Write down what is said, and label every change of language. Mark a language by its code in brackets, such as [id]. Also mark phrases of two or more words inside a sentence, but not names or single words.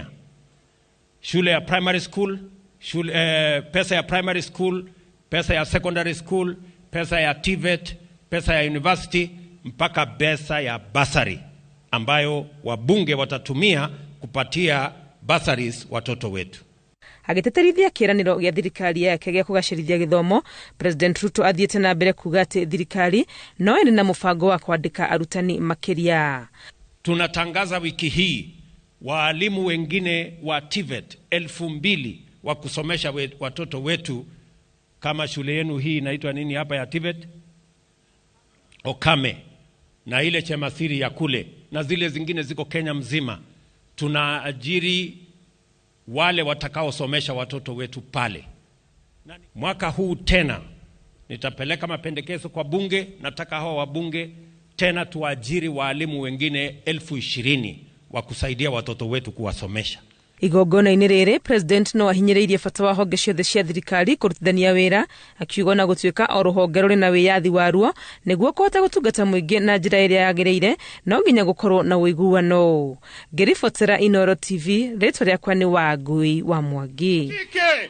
[sw] Shule ya [en] primary school, [sw] pesa ya [en] primary school, [sw] pesa ya [en] secondary school, [sw] pesa ya TVET, pesa ya university, mpaka pesa ya bursary ambayo wabunge watatumia kupatia bursaries watoto wetu. [ki] Agiteterithia kiraniro gia thirikari yake gia kugacirithia githomo, President Ruto athiete na mbere kuga ati thirikari no iri na mubango wa kwandika arutani makiria. [sw] Tunatangaza wiki hii waalimu wengine wa TVET 2,000 wa kusomesha watoto wetu. Kama shule yenu hii inaitwa nini hapa ya TVET? Okame. Na ile Chemasiri ya kule. Na zile zingine ziko Kenya mzima. Tunaajiri wale watakao somesha watoto wetu pale. Mwaka huu tena nitapeleka mapendekezo kwa bunge. Nataka hao wabunge tena tuajiri waalimu wengine 20,000 wa kusaidia watoto wetu kuwasomesha. [ki] Igongona-ini riri president no ahinyiriirie bata wa honge ciothe cia thirikari kurutithania wira, akiuga na gutuika o ruhonge ruri na wiyathi waruo niguo kuhota gutungata muingi na njira iria yagiriire, no nginya gukorwo na uiguano. Ngiribotera Inooro TV, ritwa riakwa ni Wangui wa Mwangi.